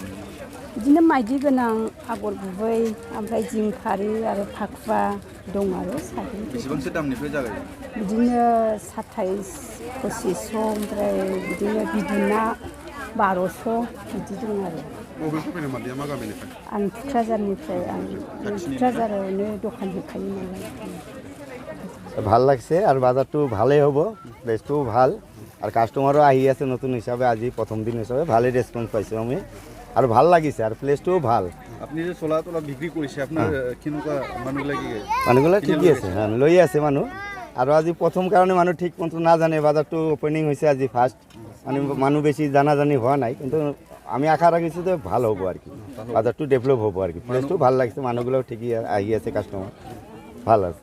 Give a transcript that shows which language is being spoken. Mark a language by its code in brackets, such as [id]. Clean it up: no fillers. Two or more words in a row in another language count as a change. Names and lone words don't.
[brx] बिदिनो माइदि गोनां आगर गुबै ओमफ्राय जिंखारि आरो फाखुवा दं आरो साद्रि। बेसेबांसो दामनिफ्राय जागायो? बिदिनो 27 2500 ओमफ्राय बिदिनो बिदुना 1200 बिदि दं आरो। बबेनिफ्राय फैनाय मादैया मा गामिनिफ्राय? आं थुक्राझारनिफ्राय आं थुक्राझारावनो दखान होखायो नालाय। [as] ভাল লাগছে আৰু বাজাৰটো ভালেই হ'ব, প্লেচটোও ভাল আৰু কাষ্টমাৰো আহি আছে নতুন হিচাপে আজি প্ৰথম দিন হিচাপে ভালেই ৰেছপন্স পাইছোঁ আমি আৰু ভাল লাগিছে আৰু প্লেচটোও ভাল। আপুনি যে চলা তলা বিক্ৰী কৰিছে আপোনাৰ কেনেকুৱা মানুহবিলাক ঠিকেই আছে, লৈ আছে মানুহ আৰু আজি প্ৰথম কাৰণে মানুহ ঠিক মতো নাজানে বাজাৰটো অপেনিং হৈছে আজি ফাৰ্ষ্ট মানে মানুহ বেছি জানাজানি হোৱা নাই কিন্তু আমি আশা ৰাখিছোঁ যে ভাল হ'ব আৰু কি বাজাৰটো ডেভেলপ হ'ব আৰু কি প্লেচটো ভাল লাগিছে মানুহবিলাক ঠিকই আহি আছে কাষ্টমাৰ ভাল আছে।